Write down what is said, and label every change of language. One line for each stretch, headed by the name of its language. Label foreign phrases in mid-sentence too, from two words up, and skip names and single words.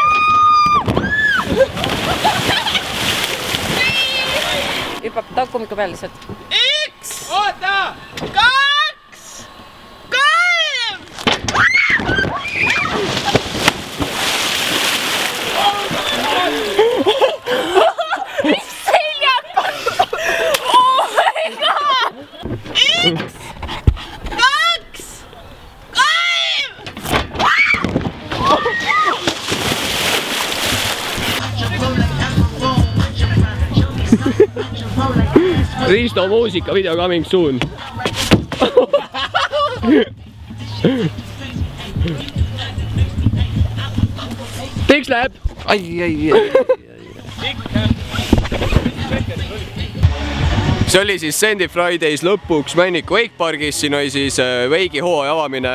Estonian: Hüppab tagumikku peale lihtsalt. Üks! Oota! Kaks! Kolm! Mis seljad?
English: Oh my god!
Estonian: Üks! Kaks! Risto muusika video
English: coming soon.
Estonian: Tiks läheb. See oli siis Sandy Fridays lõpuks Männiku Wakepargis, siin oli siis Veigi hooaja avamine.